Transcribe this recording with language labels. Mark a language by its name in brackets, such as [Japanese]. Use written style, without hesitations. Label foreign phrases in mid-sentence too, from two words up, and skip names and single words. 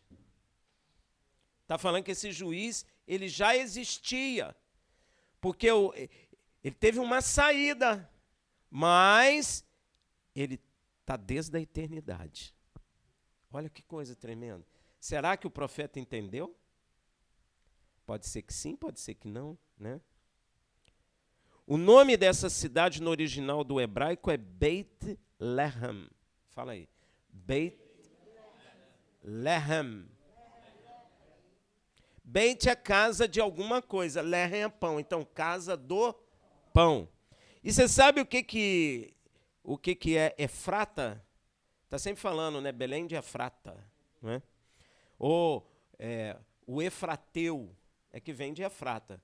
[Portuguese] Está falando que esse juiz, ele já existia, porque ele teve uma saída, mas ele está desde a eternidade. Olha que coisa tremenda. Será que o profeta entendeu? Pode ser que sim, pode ser que não, né? O nome dessa cidade no original do hebraico é Beit-Lehem. Fala aí. Beit-Lehem. Beit é casa de alguma coisa, Lehem é pão. Então, casa do pão. E você sabe o que é Efrata? Está sempre falando, né? Belém de Efrata, né? Ou o Efrateu é que vem de Efrata.